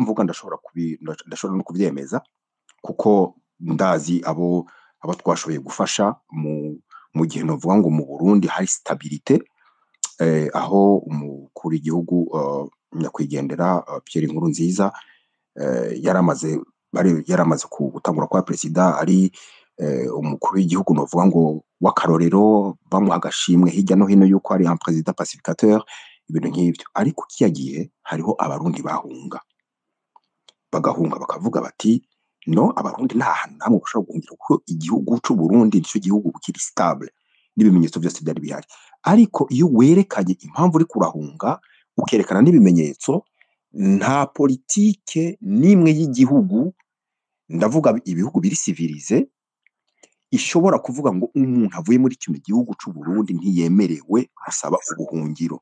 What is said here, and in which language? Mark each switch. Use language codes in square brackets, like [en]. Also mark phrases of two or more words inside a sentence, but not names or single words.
[rn] mvuga ndashobora no kuvyemeza kuko ndazi abo twashoboye gufasha mu gihe novuga ngo mu Burundi hari stabilité, aho umukuru w'igihugu nyakwigendera Pierre Nkurunziza yaramaze gutangura kwa president ari umukuru w'igihugu novuga ngo w'akarorero, bamuha agashimwe hirya no hino yuko ari [fr] un président pacificateur, [rn] ibintu nk'ivyo. Ariko kiya gihe hariho abarundi bagahunga bakavuga bati no, abarundi nta hantu namwe bashobora guhungira kuko igihugu c'u Burundi nico gihugu kiri stable n'ibimenyetso byose byari bihari. Ariko iyo werekanye impamvu uri kurahunga ukerekana n'ibimenyetso, nta politike n'imwe y'igihugu, ndavuga ibihugu biri civilize, ishobora kuvuga ngo umuntu avuye muri kino gihugu c'u Burundi ntiyemerewe gusaba ubuhungiro.